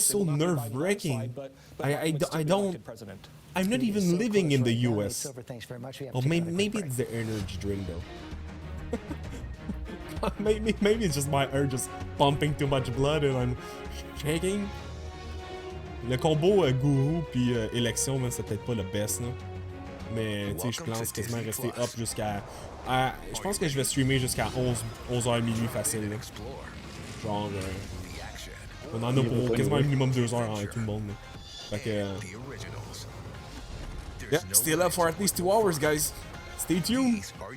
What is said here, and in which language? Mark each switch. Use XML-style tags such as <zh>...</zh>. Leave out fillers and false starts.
<en>is so nerve-wracking. I don't. I'm not even living in the U.S. Oh, maybe it's the energy drink though. maybe it's just my heart just pumping too much blood and I'm shaking.</en> <fr>Le combo gourou puis élection, c'est peut-être pas le best là. Mais tu sais, je pense quasiment rester up jusqu'à. Je pense que je vais streamer jusqu'à 11h minuit facile. Là. Genre. On en a pour quasiment un minimum 2 heures avec tout le monde. Là. Fait que.</fr> <en>Yeah, still up for at least 2 hours, guys. Stay tuned.</en>